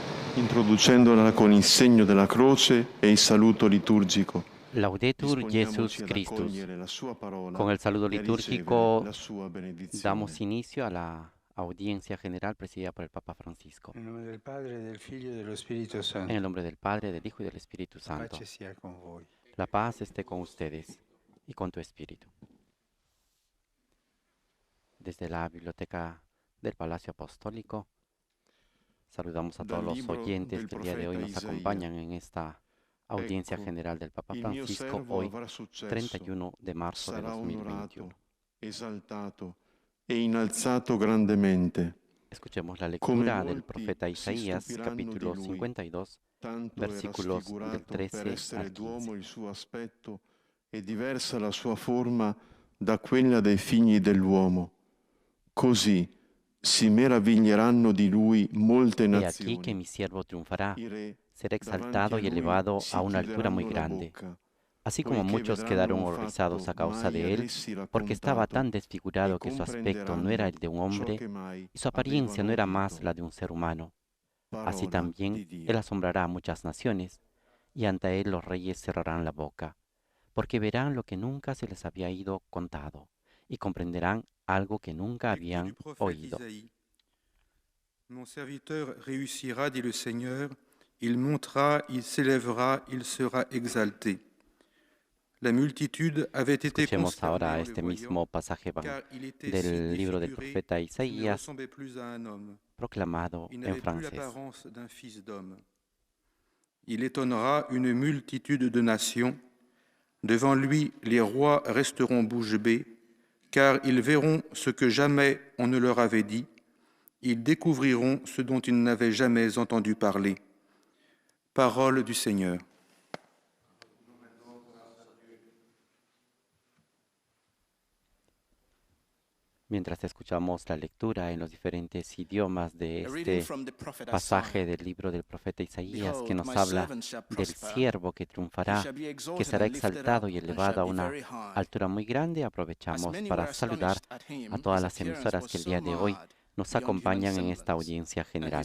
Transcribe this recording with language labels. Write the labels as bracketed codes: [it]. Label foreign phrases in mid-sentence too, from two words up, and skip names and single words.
[it] introducendola con il segno della croce e il saluto liturgico. [la] Laudetur Jesus [it] Disponiamoci ad [la] Christus. [it] accogliere la sua parola [es] Con el saludo [it] e a ricevere [es] litúrgico [it] la sua benedizione. [es] damos inicio a la audiencia general presidida por el Papa Francisco. [it] Nel nome del Padre, del Figlio e dello Spirito [es] En [it] Santo. [es] el nombre del Padre, del Hijo y del Espíritu [it] La [es] Santo. [it] pace sia con voi. [es] La paz esté con ustedes y con tu espíritu. Desde la biblioteca del Palacio Apostólico, saludamos a todos los oyentes que el día de hoy nos acompañan en esta audiencia general del Papa Francisco, hoy 31 de marzo de [it] sarà [es] 2021. [it] onorato, esaltato e innalzato grandemente. [es] Escuchemos la [it] Come [es] lectura del [it] molti [es] profeta [it] si [es] Isaías, [it] stupiranno [es] capítulo [it] di lui, [es] 52, [it] tanto era [es] versículos del [it] sfigurato [es] 13 [it] per essere [es] al [it] d'uomo [es] 15. [it] il suo aspetto e diversa la sua forma da quella dei figli dell'uomo. Così si meraviglieranno di lui molte [es] He aquí que [it] nazioni. [es] mi siervo triunfará, [it] I re [es] será [it] davanti [es] exaltado [it] a [es] y [it] lui [es] elevado [it] si [es] a una altura muy [it] chiuderanno la [es] grande. [it] bocca, [es] Así como [it] poiché [es] muchos [it] vedranno [es] quedaron [it] un [es] horrorizados [it] fatto [es] a causa [it] mai [es] de [it] ad [es] él, [it] essi [es] porque estaba [it] raccontato, [es] tan desfigurado [it] e [es] que su aspecto no era el de un [it] ciò [es] hombre [it] che mai [es] y su apariencia no [it] avevano [es] era [it] udito. [es] más la de un ser humano. Así [it] Parola [es] también [it] di Dio. [es] él asombrará a muchas naciones, y ante él los reyes cerrarán la boca, porque verán lo que nunca se les había ido contado, y comprenderán algo que nunca [fr] Lecture [es] habían [fr] du prophète [es] oído. [fr] Isaïe. Mon serviteur réussira, dit le Seigneur, il montera, il s'élèvera, il sera exalté. La multitude avait été [es] Escuchemos [fr] consternée [es] ahora [fr] en le [es] este [fr] voyant, [es] mismo pasaje [fr] car il était si [es] del libro del [fr] défiguré [es] profeta [fr] qu'il ne [es] Isaías, [fr] ressemblait plus à un homme. [es] proclamado [fr] Il [es] en [fr] n'avait plus [es] francés. [fr] l'apparence d'un fils d'homme. Il étonnera une multitude de nations. Devant lui, les rois resteront bouche bée, car ils verront ce que jamais on ne leur avait dit. Ils découvriront ce dont ils n'avaient jamais entendu parler. Parole du Seigneur. [es] Mientras escuchamos la lectura en los diferentes idiomas de este pasaje del libro del profeta Isaías, que nos habla del siervo que triunfará, que será exaltado y elevado a una altura muy grande, aprovechamos para saludar a todas las emisoras que el día de hoy nos acompañan en esta audiencia general.